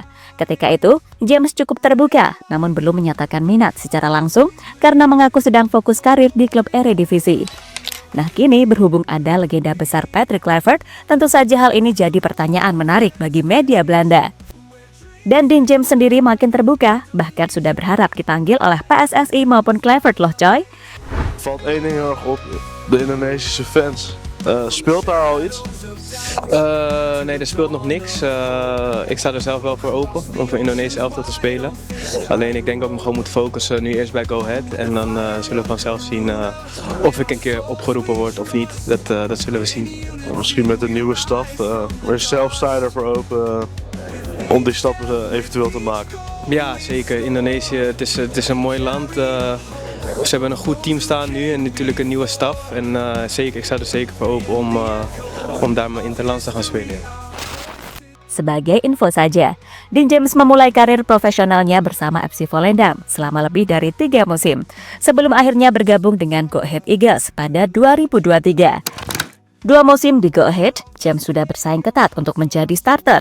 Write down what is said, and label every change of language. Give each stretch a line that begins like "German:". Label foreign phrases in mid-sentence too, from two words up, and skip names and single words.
Indonesian: Ketika itu, James cukup terbuka, namun belum menyatakan minat secara langsung karena mengaku sedang fokus karir di klub Eredivisie. Nah kini berhubung ada legenda besar Patrick Kluivert, tentu saja hal ini jadi pertanyaan menarik bagi media Belanda. Dan Dean James sendiri makin terbuka, bahkan sudah berharap dipanggil oleh PSSI maupun Kluivert loh coy.
Dutch: Valt één ding heel erg op, de Indonesische fans. Speelt daar al iets? Nee, er speelt nog niks. Ik sta er zelf wel voor open om voor Indonesië elftal te spelen. Alleen ik denk dat ik me gewoon moet focussen nu eerst bij Go Ahead. En dan zullen we vanzelf zien of ik een keer opgeroepen word of niet. Dat zullen we zien. Misschien met de nieuwe staf, maar zelf sta je ervoor open om die stappen eventueel te maken. Ja, zeker. Indonesië, het is een mooi land. Ze hebben een goed team staan nu en natuurlijk een nieuwe staf. En zeker, ik sta er zeker voor open om daar mijn interlands te gaan spelen.
Indonesian: Sebagai info saja, Dean James memulai karir profesionalnya bersama FC Volendam selama lebih dari 3 musim, sebelum akhirnya bergabung dengan Go Ahead Eagles pada 2023. 2 musim di Go Ahead, James sudah bersaing ketat untuk menjadi starter.